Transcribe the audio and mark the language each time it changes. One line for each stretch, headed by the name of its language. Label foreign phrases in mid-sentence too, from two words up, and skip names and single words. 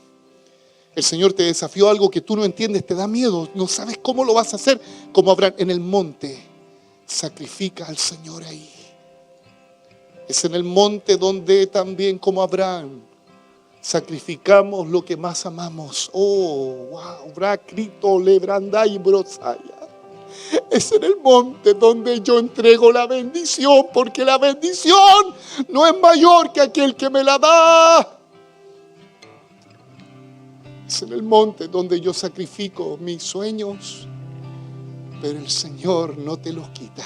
Spanish: El Señor te desafió algo que tú no entiendes, te da miedo, no sabes cómo lo vas a hacer. Como Abraham en el monte, sacrifica al Señor ahí. Es en el monte donde también, como Abraham, sacrificamos lo que más amamos. Oh, wow, bracrito lebrandai brosaya. Es en el monte donde yo entrego la bendición, porque la bendición no es mayor que aquel que me la da. Es en el monte donde yo sacrifico mis sueños, pero el Señor no te los quita.